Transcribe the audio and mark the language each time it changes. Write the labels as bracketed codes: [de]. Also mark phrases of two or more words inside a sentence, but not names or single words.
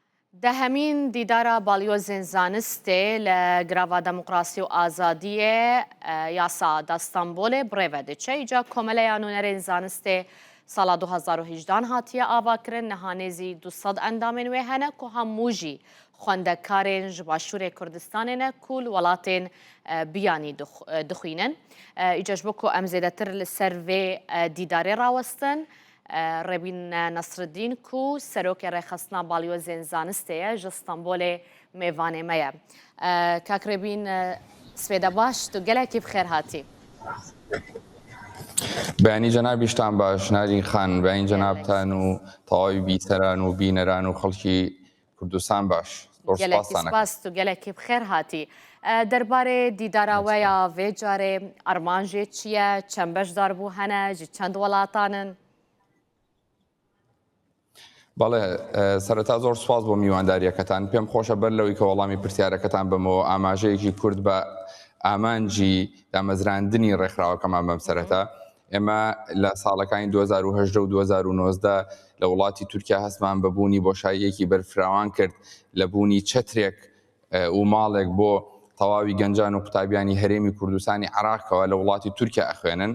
[ku] دهمین دیدارا بالیۆزên زانستê li Grava Demokrasî û Azadiyê yasa da Stenbolê birêve diçe. Îca Komeleya Nûnerên Zanistê sala 2018 hatiye avakirin nihanêzî 200 endamên wê hene ku hemû jî xwendekarên ji Başûrê Kurdistanê ne ku li welatên biyanî dixwînin. Îca ji bo ku em zêdetir li ser vê dîdarê rawestin, Rebîn Nesriddîn ku serokê rêxistina balyozên zanistê ye ji Stenbolê mêvanê me ye. Kak Rebîn spêde baş, tu gelekî bi xêr hatî. [ckb] بەینی جەنابیشتان باش نارین خان بەین جەنابتان و تەواوی بیسەران و بینەران و خەڵکی کوردستان باش. [ku] gelekî spas tu gelekî bi xêr hatî. Derbarê dîdara we ya vê carê arman jê çi ye, çend beşdar bû hene, ji çend welatan in? [ckb] بەڵێ سەرەتا زۆر سوپاس بۆ میوانداریەکەتان پێم خۆشە بەر لەوەی کە وەڵامی پرسیارەکەتان بمەوە ئاماژەیەکی کورد بە ئامانجی دامەزراندنی ڕێکخراوەکەمان بەم سەرەتا. ئێمە لە ساڵەکانی 2010 و 2019 لە وڵاتی تورکیا هەستمان بەبوونی بۆشاییەکی بەرفراوان کرد لە بوونی چەترێک و ماڵێک بۆ تەواوی گەنجان و قوتابیانی هەرێمی کوردستانی عێراقەوە لە وڵاتی تورکیا ئەخوێنن.